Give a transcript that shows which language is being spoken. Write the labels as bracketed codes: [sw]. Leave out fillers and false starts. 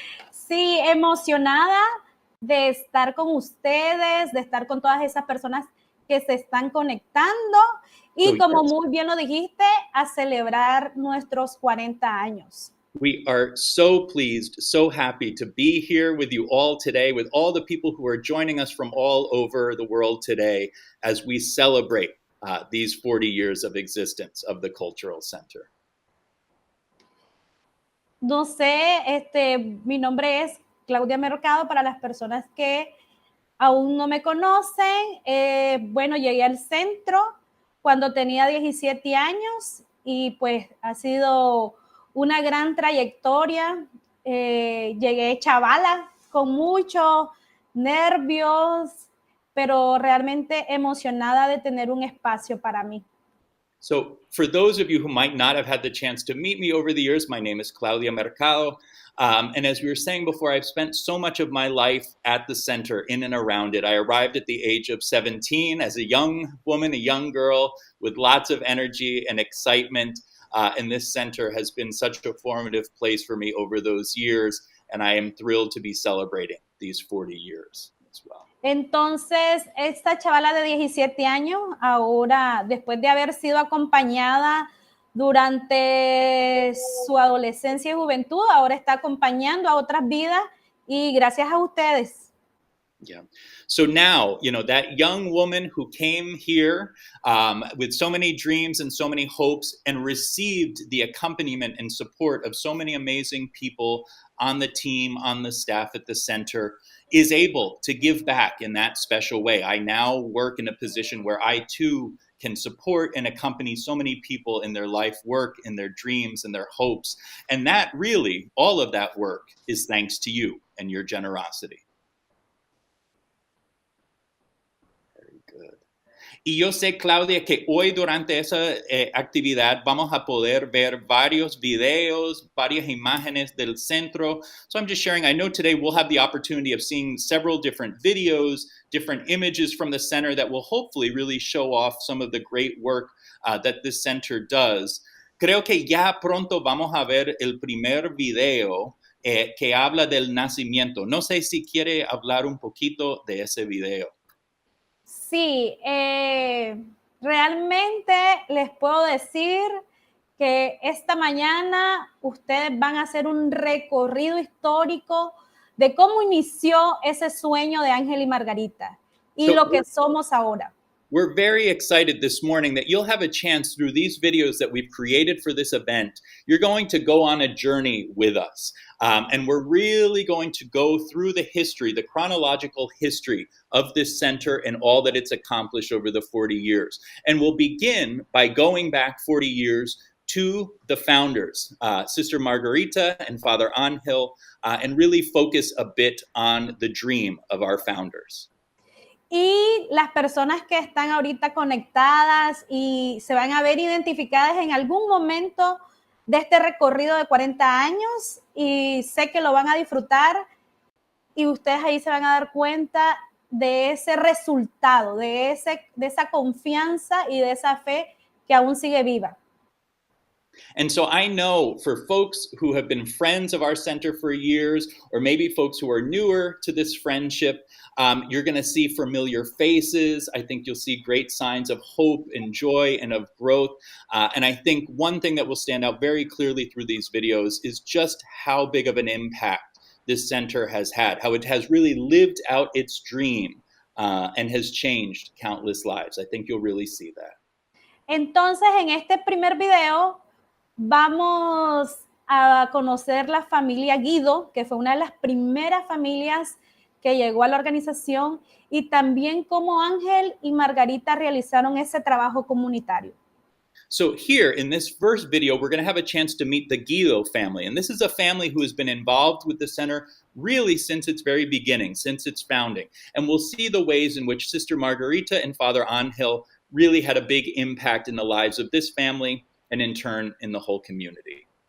[es] Sí, emocionada de estar con ustedes, de estar con todas esas personas que se están conectando y como muy bien lo dijiste, a celebrar nuestros 40 años. [en] We are so pleased, so happy to be here with you all today, with all the people who are joining us from all over the world today as we celebrate these 40 years of existence of the Cultural Center. [es] No sé, mi nombre es Claudia Mercado, para las personas que aún no me conocen. Bueno, llegué al centro cuando tenía 17 años y pues ha sido una gran trayectoria. Llegué chavala con muchos nervios, pero realmente emocionada de tener un espacio para mí. [en] So for those of you who might not have had the chance to meet me over the years, my name is Claudia Mercado. And as we were saying before, I've spent so much of my life at the center, in and around it. I arrived at the age of 17 as a young woman, a young girl with lots of energy and excitement. And this center has been such a formative place for me over those years. And I am thrilled to be celebrating these 40 years as well. [es] Entonces, esta chavala de 17 años, ahora, después de haber sido acompañada durante su adolescencia y juventud, ahora está acompañando a otras vidas y gracias a ustedes. Yeah. [en] So now, you know, that young woman who came here with so many dreams and so many hopes and received the accompaniment and support of so many amazing people on the team, on the staff at the center, is able to give back in that special way. I now work in a position where I too can support and accompany so many people in their life work, in their dreams and their hopes. And that really, all of that work is thanks to you and your generosity. [es] Y yo sé, Claudia, que hoy durante esa actividad vamos a poder ver varios videos, varias imágenes del centro. [en] So I'm just sharing, I know today we'll have the opportunity of seeing several different videos, different images from the center that will hopefully really show off some of the great work that this center does. [es] Creo que ya pronto vamos a ver el primer video que habla del nacimiento. No sé si quiere hablar un poquito de ese video. Sí, realmente les puedo decir que esta mañana ustedes van a hacer un recorrido histórico de cómo inició ese sueño de Ángel y Margarita y lo que somos ahora. [en] We're very excited this morning that you'll have a chance through these videos that we've created for this event. You're going to go on a journey with us. And we're really going to go through the history, the chronological history of this center and all that it's accomplished over the 40 years. And we'll begin by going back 40 years to the founders, Sister Margarita and Father Ángel, and really focus a bit on the dream of our founders. [es] Y las personas que están ahorita conectadas y se van a ver identificadas en algún momento de este recorrido de 40 años y sé que lo van a disfrutar y ustedes ahí se van a dar cuenta de ese resultado, de esa confianza y de esa fe que aún sigue viva. [en] And so I know for folks who have been friends of our center for years, or maybe folks who are newer to this friendship, you're going to see familiar faces. I think you'll see great signs of hope and joy and of growth. And I think one thing that will stand out very clearly through these videos is just how big of an impact this center has had, how it has really lived out its dream and has changed countless lives. I think you'll really see that. [es] Entonces, en este primer video vamos a conocer la familia Guido, que fue una de las primeras familias que llegó a la organización, y también cómo Ángel y Margarita realizaron ese trabajo comunitario. [en] So here in this first video, we're going to have a chance to meet the Guido family. And this is a family who has been involved with the center really since its very beginning, since its founding. And we'll see the ways in which Sister Margarita and Father Ángel really had a big impact in the lives of this family and in turn in the whole community.